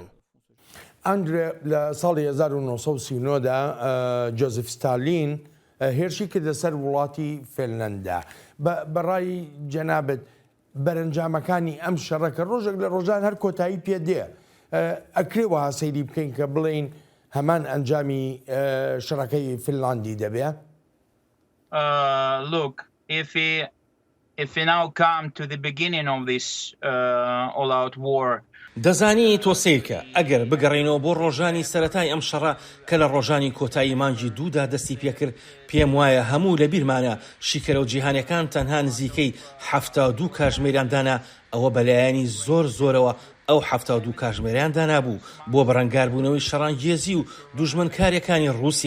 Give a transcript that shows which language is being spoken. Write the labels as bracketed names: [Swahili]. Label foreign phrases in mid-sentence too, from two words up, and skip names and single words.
[Central Kurdish] ئەندرێ لە ساڵی 1939دا جۆزف ستالین هێرشی کردە سەر وڵاتی فێنلەندا. بەڕای جەنابەت بەرەنجامەکانی ئەم شەڕەکە ڕۆژێک لە ڕۆژان هەر کۆتایی پێدێ ئەکرێوە هاسەیری بکەین کە بڵین هەمان ئەنجامی شەڕەکەی فینلاندی دەبێ. [English] Look, if we now come to the beginning of this all-out war, [Central Kurdish] دەزانی تۆ سیرکە ئەگەر بگەڕێنەوە بۆ ڕۆژانی سەرەتای ئەم شەڕە کە لە ڕۆژانی کۆتایی مانگی دوودا دەستی پێکرد پێم وایە هەموو لە بیرمانە شیکەرە و جیهانەکان تەنها نزیکەی 72 کاتژمێریاندانا ئەوە بەلایەنی زۆرەوە ئەو 72 کاتژمێریاندا نابوو بۆ بەرەنگاربوونەوەی شەڕانگێزی و دوژمنکاریەکانی رووسیا.